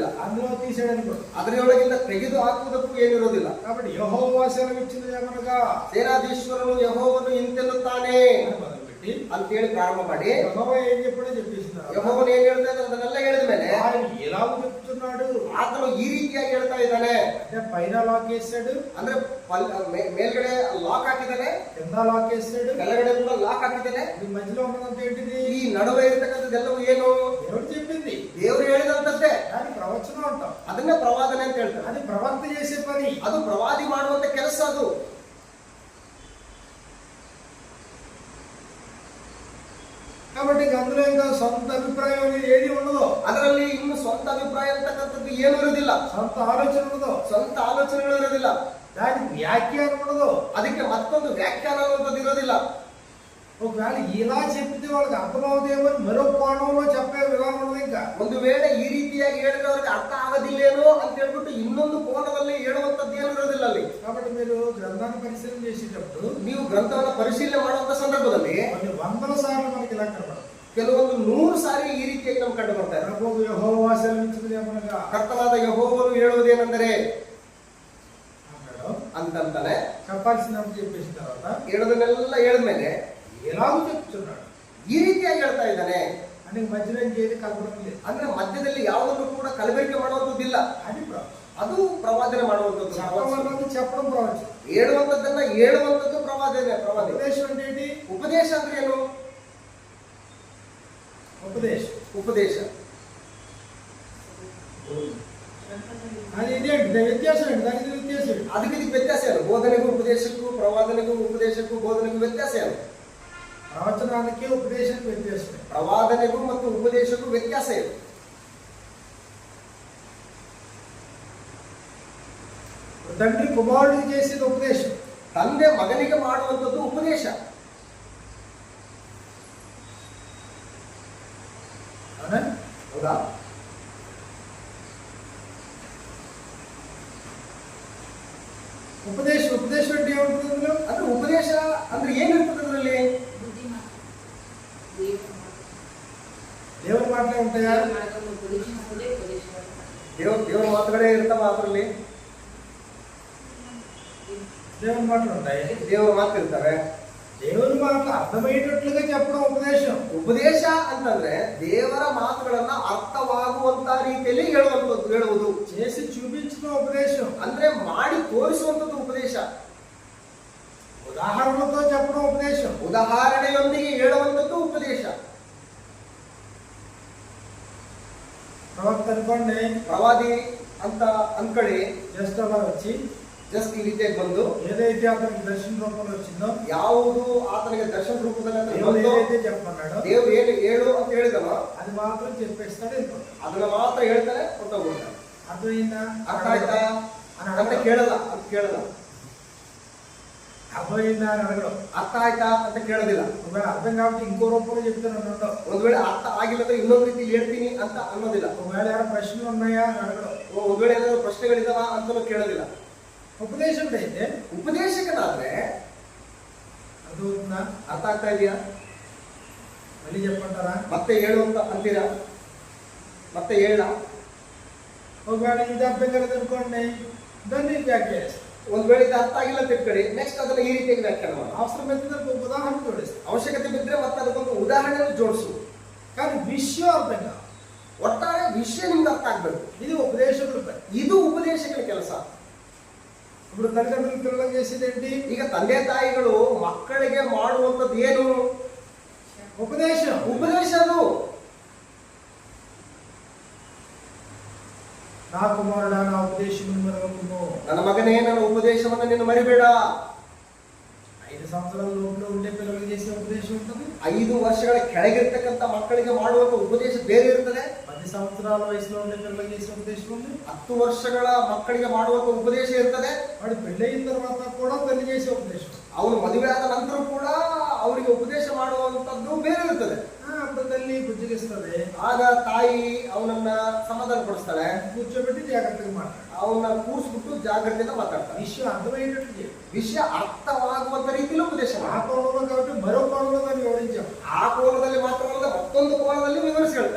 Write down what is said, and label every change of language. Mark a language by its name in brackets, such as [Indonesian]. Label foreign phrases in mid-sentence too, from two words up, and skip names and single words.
[Telugu] అందులో తీసేయడానికి, [Kannada] ಅದರೊಳಗಿಂದ ತೆಗೆದು ಹಾಕುವುದಕ್ಕೂ ಏನಿರೋದಿಲ್ಲ. [Telugu] కాబట్టి యెహోవా సెలవిచ్చినది ఏమనగా, [Kannada] ಸೇನಾಧೀಶ್ವರನು ಯೆಹೋವನು ಇಂತೆನ್ನುತ್ತಾನೆ ಅಂತ ಹೇಳಿ ಪ್ರಾರಂಭ ಮಾಡಿ, [Telugu] యెహోవా ఏం చెప్పాడో చెప్పేసినారు. [Kannada] ಯೆಹೋವನು ಏನ್ ಹೇಳ್ತಾ ಇದ್ದಾನೆ ಅದನ್ನೆಲ್ಲ ಹೇಳಿದ ಮೇಲೆ [Telugu] ఆయన ఎలా చెప్తున్నాడు, [Kannada] ಆತನು ಈ ರೀತಿಯಾಗಿ ಹೇಳ್ತಾ ಇದ್ದಾನೆ. [Telugu] అంటే పైన లాక్ వేసాడు, [Kannada] ಅಂದ್ರೆ ಮೇಲ್ಗಡೆ ಲಾಕ್ ಹಾಕಿದ್ದಾನೆ, [Telugu] కింద లాక్ వేసాడు, [Kannada] ಕೆಳಗಡೆ ಕೂಡ ಲಾಕ್ ಹಾಕಿದ್ದಾನೆ. [Telugu] ఈ మధ్యలో ఉన్నదంతా ఏంటిది? [Kannada] ಈ ನಡುವೆ ಇರತಕ್ಕಂಥದ್ದೆಲ್ಲವೂ ಏನು? [Telugu] ఎవరు చెప్పింది? [Kannada] ದೇವರು ಹೇಳಿದಂತದ್ದೇ. [Telugu] దాని ప్రవచనం అంటాం, [Kannada] ಅದನ್ನೇ ಪ್ರವಾದನೆ ಅಂತ ಹೇಳ್ತಾರೆ. [Telugu] అది ప్రవక్త చేసే పని, [Kannada] ಅದು ಪ್ರವಾದಿ ಮಾಡುವಂತ ಕೆಲಸ ಅದು. [Telugu] కాబట్టి అందులో ఇంకా సొంత అభిప్రాయం అనేది ఏది ఉండదు. [Kannada] ಅದರಲ್ಲಿ ಇನ್ನು ಸ್ವಂತ ಅಭಿಪ್ರಾಯ ಅಂತಕ್ಕಂಥದ್ದು ಏನು ಇರೋದಿಲ್ಲ, [Telugu] సొంత ఆలోచన ఉండదు, [Kannada] ಸ್ವಂತ ಆಲೋಚನೆಗಳು ಇರೋದಿಲ್ಲ, [Telugu] దానికి వ్యాఖ్యానం ఉండదు. [Kannada] ಅದಕ್ಕೆ ಮತ್ತೊಂದು ವ್ಯಾಖ್ಯಾನ ಅನ್ನುವಂಥದ್ದು ಇರೋದಿಲ್ಲ. [Telugu] ఒకవేళ ఇలా చెప్తే వాళ్ళకి అర్థమవుదేమో అని మరో కోణంలో చెప్పే విధానం ఉన్నది. ఇంకా [Kannada] ಒಂದು ವೇಳೆ ಈ ರೀತಿಯಾಗಿ ಹೇಳಿದ್ರೆ ಅವ್ರಿಗೆ ಅರ್ಥ ಆಗೋದಿಲ್ಲೇನೋ ಅಂತ ಹೇಳ್ಬಿಟ್ಟು ಇನ್ನೊಂದು ಕೋನದಲ್ಲಿ ಹೇಳುವಂತದ್ದು ಏನು ಇರೋದಿಲ್ಲ ಅಲ್ಲಿ. [Telugu] కాబట్టి మీరు గ్రంథాన్ని పరిశీలన చేసేటప్పుడు [Kannada] ನೀವು ಗ್ರಂಥವನ್ನ ಪರಿಶೀಲನೆ ಮಾಡುವಂತ ಸಂದರ್ಭದಲ್ಲಿ [Telugu] కొన్ని వందల సార్లు మనకి ఇలా కనబడదు. [Kannada] ಕೆಲವೊಂದು 100 ಸಾರಿ ಈ ರೀತಿಯಾಗಿ ನಮ್ಗೆ ಕಂಡು ಬರ್ತಾರೆ. [Telugu] ప్రభువు యెహోవా సెలవిచ్చినదేమనగా [Kannada] ಕರ್ತನಾದ ಯೆಹೋವನು ಹೇಳುವುದೇನೆಂದರೆ [Telugu] అన్నాడు. [Kannada] ಅಂತಂತಾನೆ [Telugu] చెప్పాల్సినప్పుడు చెప్పేసిన తర్వాత [Kannada] ಹೇಳೋದನ್ನೆಲ್ಲ ಹೇಳಿದ್ಮೇಲೆ [Telugu] ఎలాగో చెప్తున్నాడు. [Kannada] ಈ ರೀತಿಯಾಗಿ ಹೇಳ್ತಾ ಇದ್ದಾನೆ. [Telugu] అంటే మధ్యలో ఇంకేది కలపడం లేదు. [Kannada] ಅಂದ್ರೆ ಮಧ್ಯದಲ್ಲಿ ಯಾವುದನ್ನು ಕೂಡ ಕಲಬೆರಕೆ ಮಾಡುವಂತದ್ದಿಲ್ಲ. [Telugu] అది ప్రవచనం. [Kannada] ಅದು ಪ್ರವಾದನೆ ಮಾಡುವಂತದ್ದು. [Telugu] చెప్పడం ప్రవచనం. [Kannada] ಹೇಳುವಂತದ್ದನ್ನ ಹೇಳುವಂತದ್ದು ಪ್ರವಾದನೆ. [Telugu] ఉపదేశం అంటే ఏంటి? [Kannada] ಉಪದೇಶ ಅಂದ್ರೆ ಏನು? [Telugu] ఉపదేశం [Kannada] ಉಪದೇಶ [Telugu] అది ఇదేంటి వ్యత్యాసం ఏంటి? దానికి వ్యత్యాసం ఏంటి? [Kannada] ಅದಕ್ಕೆ ಇದಕ್ಕೆ ವ್ಯತ್ಯಾಸ ಏನು? ಬೋಧನೆಗೂ ಉಪದೇಶಕ್ಕೂ ಪ್ರವಾದನೆಗೂ ಉಪದೇಶಕ್ಕೂ ಬೋಧನೆಗೂ ವ್ಯತ್ಯಾಸ ಏನು? [Telugu] ప్రవచనానికి ఉపదేశానికి వ్యత్యాసం. [Kannada] ಪ್ರವಾದನೆಗೂ ಮತ್ತು ಉಪದೇಶಕ್ಕೂ ವ್ಯತ್ಯಾಸ ಏನು? [Telugu] తండ్రి కుమారుడికి చేసేది ఉపదేశం, [Kannada] ತಂದೆ ಮಗನಿಗೆ ಮಾಡುವಂತದ್ದು ಉಪದೇಶ. ಹೌದಾ? [Telugu] ఉపదేశం అంటే ఏముంటుంది అందులో? [Kannada] ಅಂದ್ರೆ ಉಪದೇಶ ಅಂದ್ರೆ ಏನಿರ್ತದೆ ಅದರಲ್ಲಿ? [Telugu] దేవుని మాటలే ఉంటాయా? [Kannada] ದೇವರ ಮಾತುಗಳೇ ಇರ್ತಾವ ಅದರಲ್ಲಿ? [Telugu] దేవుని మాటలు ఉంటాయి. [Kannada] ದೇವರ ಮಾತು ಇರ್ತವೆ. [Telugu] దేవుని మాటలు అర్థమయ్యేటట్లుగా చెప్పడం ఉపదేశం. [Kannada] ಉಪದೇಶ ಅಂತಂದ್ರೆ ದೇವರ ಮಾತುಗಳನ್ನ ಅರ್ಥವಾಗುವಂತ ರೀತಿಯಲ್ಲಿ ಹೇಳುವುದು. [Telugu] చేసి చూపించడం ఉపదేశం. [Kannada] ಅಂದ್ರೆ ಮಾಡಿ ತೋರಿಸುವಂತದ್ದು ಉಪದೇಶ. [Telugu] ఉదాహరణతో చెప్పడం ఉపదేశం. [Kannada] ಉದಾಹರಣೆಯೊಂದಿಗೆ ಹೇಳುವಂತದ್ದು ಉಪದೇಶ. [Telugu] ప్రవక్త అనుకోండి, [Kannada] ಪ್ರವಾದಿ ಅಂತ ಅನ್ಕೊಳ್ಳಿ. [Telugu] జస్ట్ అలా వచ్చి [Kannada] ಜಸ್ಟ್ ಈ ರೀತಿಯಾಗಿ ಬಂದು [Telugu] ఏదైతే అతనికి దర్శన రూపంలో వచ్చిందో, [Kannada] ಯಾವುದು ಆತನಿಗೆ ದರ್ಶನ ರೂಪದಲ್ಲಿ [Telugu] ఏదైతే చెప్పమన్నాడో, [Kannada] ದೇವ್ರು ಏನು ಹೇಳು ಅಂತ ಹೇಳಿದನೋ [Telugu] అది మాత్రం చెప్పేస్తాడు, వెళ్ళిపోతాడు. [Kannada] ಅದನ್ನ ಮಾತ್ರ ಹೇಳ್ತಾರೆ, ಹೊರಟೋಗ್ಬಿಡ್ತಾರೆ. [Telugu] అర్థమైందా? [Kannada] ಅರ್ಥ ಆಯ್ತಾ ಅಂತ ಕೇಳಲ್ಲ. [Telugu] అర్థమైందా అని అడగడం. [Kannada] ಅರ್ಥ ಆಯ್ತಾ ಅಂತ ಕೇಳೋದಿಲ್ಲ. [Telugu] ఒకవేళ అర్థం కాబట్టి ఇంకో రూపంలో చెప్తాను ఉండవు. [Kannada] ಒಂದ್ ವೇಳೆ ಅರ್ಥ ಆಗಿಲ್ಲ ಅಂದ್ರೆ ಇನ್ನೊಂದು ರೀತಿ ಹೇಳ್ತೀನಿ ಅಂತ ಅನ್ನೋದಿಲ್ಲ. [Telugu] ఒకవేళ ఏమైనా ప్రశ్నలు ఉన్నాయా అని అడగడం. [Kannada] ಒಂದ್ ವೇಳೆ ಏನಾದ್ರು ಪ್ರಶ್ನೆಗಳಿದಾವ ಅಂತಲೂ ಕೇಳೋದಿಲ್ಲ. [Telugu] ఉపదేశం అయితే [Kannada] ಉಪದೇಶಕನಾದ್ರೆ [Telugu] అర్థమవుతుందా? [Kannada] ಅರ್ಥ ಆಗ್ತಾ ಇದೆಯಾ? [Telugu] మళ్ళీ చెప్పంటారా? [Kannada] ಮತ್ತೆ ಹೇಳು ಅಂತ ಅಂತೀರಾ? ಮತ್ತೆ ಹೇಳ. [Telugu] ఒకవేళ ఇది అర్థం కలదు అనుకోండి, దాన్ని వ్యాఖ్యానిస్తాం. [Kannada] ಒಂದ್ ವೇಳೆ ಇದು ಅರ್ಥ ಆಗಿಲ್ಲ ಅಂತ ಇಟ್ಕೊಳ್ಳಿ, ನೆಕ್ಸ್ಟ್ ಅದನ್ನ ಈ ರೀತಿಯಾಗಿ ವ್ಯಾಖ್ಯಾನ ಮಾಡಿ. [Telugu] అవసరమైతే దానికి ఒక ఉదాహరణ జోడిస్తాం. [Kannada] ಅವಶ್ಯಕತೆ ಬಿದ್ದರೆ ಮತ್ತೆ ಅದಕ್ಕೊಂದು ಉದಾಹರಣೆಯನ್ನು ಜೋಡಿಸು. [Telugu] కానీ విషయం అర్థం కాదు. [Kannada] ಒಟ್ಟಾರೆ ವಿಷಯ ನಿಮ್ಗೆ ಅರ್ಥ ಆಗ್ಬೇಕು. [Telugu] ఇది ఉపదేశకుడు పని. [Kannada] ಇದು ಉಪದೇಶಕರ ಕೆಲಸ. [Telugu] ఇప్పుడు తల్లిదండ్రులు పిల్లలకు చేసేది ఏంటి? [Kannada] ಈಗ ತಂದೆ ತಾಯಿಗಳು ಮಕ್ಕಳಿಗೆ ಮಾಡುವಂತದ್ದು ಏನು? [Telugu] ఉపదేశం. [Kannada] ಉಪದೇಶ. ಅದು [Telugu] నా కుమారుడా నా ఉపదేశం మరవకుము, [Kannada] ನನ್ನ ಮಗನೇ ನನ್ನ ಉಪದೇಶವನ್ನು ನೀನು ಮರಿಬೇಡ. [Telugu] 5 సంవత్సరాల లోపల ఉండే పిల్లలకు చేసే ఉపదేశం ఉంటుంది. [Kannada] 5 ವರ್ಷಗಳ ಕೆಳಗಿರ್ತಕ್ಕಂಥ ಮಕ್ಕಳಿಗೆ ಮಾಡುವಂತ ಉಪದೇಶ ಬೇರೆ ಇರ್ತದೆ. [Telugu] 10 సంవత్సరాల వయసులో ఉండే పిల్లలకు చేసే ఉపదేశం ఉంది. [Kannada] 10 ವರ್ಷಗಳ ಮಕ್ಕಳಿಗೆ ಮಾಡುವಂತ ಉಪದೇಶ ಇರ್ತದೆ. [Telugu] వాడు పెళ్ళయిన తర్వాత కూడా తల్లి చేసే ఉపదేశం. [Kannada] ಅವನು ಮದುವೆ ಆದ ನಂತರ ಕೂಡ ಅವರಿಗೆ ಉಪದೇಶ ಮಾಡುವಂತದ್ದು ಬೇರೆ ಇರ್ತದೆ. [Telugu] అప్పుడు తల్లి బుజ్జగిస్తుంది. [Kannada] ಆಗ ತಾಯಿ ಅವನನ್ನ ಸಮಾಧಾನ ಪಡಿಸ್ತಾಳೆ, [Telugu] కూర్చోబెట్టి జాగ్రత్తగా మాట్లాడు, [Kannada] ಅವನ್ನ ಕೂರಿಸ್ಬಿಟ್ಟು ಜಾಗ್ರತೆಯಿಂದ ಮಾತಾಡ್ತಾಳೆ. [Telugu] విషయం అర్థమయ్యేటట్టు చేయాలి. [Kannada] ವಿಷಯ ಅರ್ಥವಾಗುವಂತ ರೀತಿಯಲ್ಲಿ ಉಪದೇಶ [Telugu] ఆ [Kannada] ಮಾಡಿ. [Telugu] కోణంలో కాబట్టి మరో కోణంలో దాన్ని వివరించాం. [Kannada] ಆ ಕೋನದಲ್ಲಿ ಮಾತ್ರವಲ್ಲದೆ ಮತ್ತೊಂದು ಕೋನದಲ್ಲಿ ವಿವರಿಸಿ ಹೇಳ್ತಾರೆ.